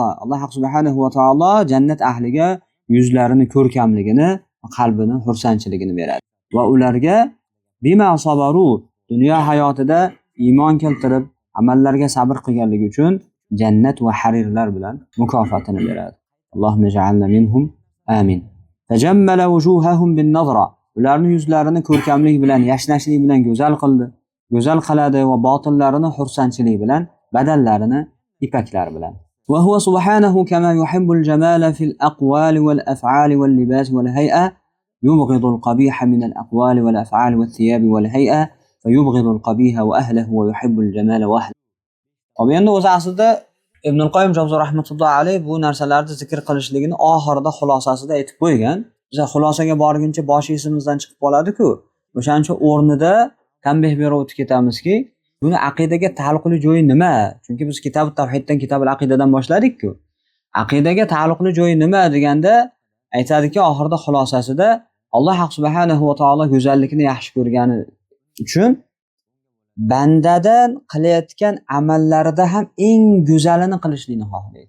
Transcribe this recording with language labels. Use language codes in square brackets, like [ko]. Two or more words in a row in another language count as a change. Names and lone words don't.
[uz] Alloh subhanahu va taolo jannat ahliga yuzlarini ko'rkamligini, qalbini xursandchiligini beradi. Va ularga [ar] بما صبروا [uz] dunyo hayotida iymon keltirib amallarga sabr qilganligi uchun jannat va harirlar bilan mukofotini beradi. [ar] اللهم اجعلنا منهم. آمين. تجمل وجوههم بالنضرة. [uz] Ularning yuzlarini ko'rkamlik bilan, yashnashlik bilan go'zal qildi. Go'zal qiladi va botinlarini xursandchilik bilan, badallarini ipaklar bilan. [ar] وهو سبحانه كما يحب الجمال في الأقوال والأفعال واللباس والهيئة يبغض القبيح من الأقوال والأفعال والثياب والهيئة فيبغض القبيح وأهله ويحب الجمال وأهله. [uz] Tabii endi o'zi aslida Ibn al-Qoyyim Jawziy rahmatullohi alayhi bu narsalarni zikr qilishligini oxirida xulosasida aytib qo'ygan. Biz xulosaga borguncha boshi esimizdan chiqib qoladi-ku. O'shaning uchun o'rnida tanbeh berib o'tib ketamizki, buni aqidaga taalluqli joyi nima? Chunki biz Kitob tavhiddan, Kitob al-aqidadan boshladik-ku. Aqidaga taalluqli joyi nima deganda aytadiki, oxirida xulosasida Alloh subhanahu va taolo go'zallikni yaxshi ko'rgani uchun bandadan qilayotgan amallarida ham eng go'zalini qilishlikni xohlaydi.